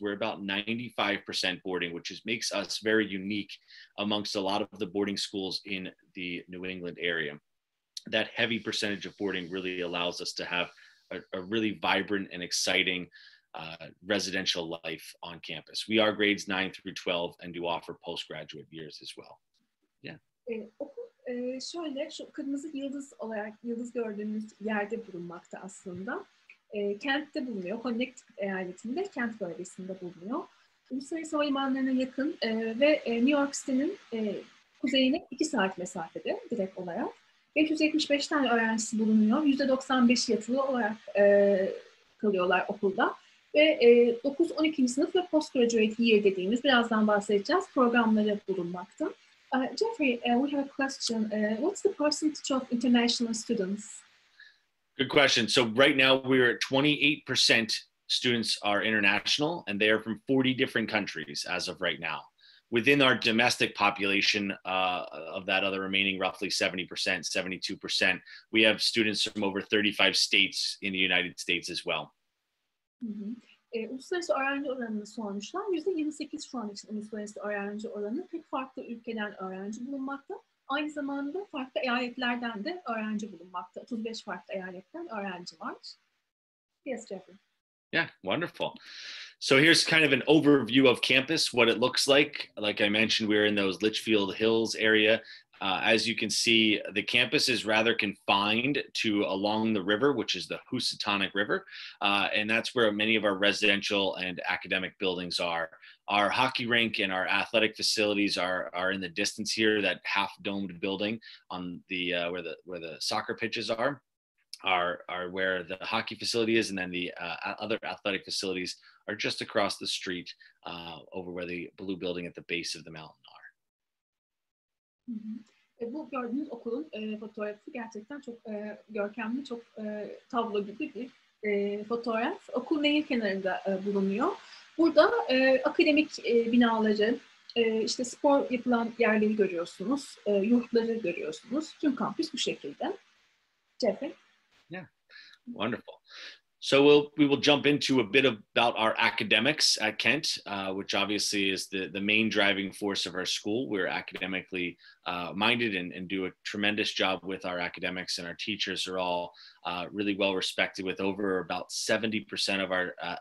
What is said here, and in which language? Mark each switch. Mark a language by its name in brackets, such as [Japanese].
[English] We're about 95% boarding, which makes us very unique amongst a lot of the boarding schools in the New England area. That heavy percentage of boarding really allows us to have a really vibrant and exciting residential life on campus. We are grades 9 through 12 and do offer postgraduate years as well. Yeah. [Turkish] Okul şöyle, şu kırmızı yıldız gördüğünüz yerde bulunmakta aslında. Kent'te bulunuyor, Connecticut eyaletinde, Kent bölgesinde bulunuyor. Uluslararası havalimanlarına yakın ve New York City'nin kuzeyine 2 saat mesafede direkt olarak. 575 tane öğrencisi bulunuyor. %95 yatılı olarak kalıyorlar okulda. Ve 9-12. sınıf ve postgraduate year dediğimiz, birazdan bahsedeceğiz, programları bulunmakta. [English] Jeffrey, we have a question. What's the percentage of international students? Good question. So right now we're at 28% students are international, and they are from 40 different countries as of right now. Within our domestic population of that other remaining roughly 70%, 72%, we have students from over 35 states in the United States as well. [Turkish] Uluslararası öğrenci oranını sormuşlar. %28 şu an için uluslararası öğrenci oranı. 40 farklı ülkeden öğrenci bulunmakta. Aynı zamanda farklı eyaletlerden de öğrenci bulunmakta. 35 farklı eyaletten öğrenci var. [English] Yes, Jeffrey. Yeah, wonderful. So here's kind of an overview of campus, what it looks like. Like I mentioned, we're in those Litchfield Hills area. As you can see, the campus is rather confined to along the river, which is the Housatonic River. And that's where many of our residential and academic buildings are. Our hockey rink and our athletic facilities are in the distance here, that half-domed building on the where the soccer pitches are where the hockey facility is, and then the other athletic facilities are just across the street over where the blue building at the base of the mountain are. [Turkish] Bu gördüğünüz okulun fotoğrafı gerçekten çok görkemli, çok tablo gibi bir fotoğraf. Okul nehir kenarında bulunuyor. Burada akademik binaları, işte spor yapılan yerleri görüyorsunuz, yurtları görüyorsunuz. Tüm kampüs bu şekilde. Jeffrey? [English] Yeah, wonderful. So we will jump into a bit about our academics at Kent, which obviously is the main driving force of our school. We're academically minded and do a tremendous job with our academics, and our teachers are all really well respected, with over about 70% of our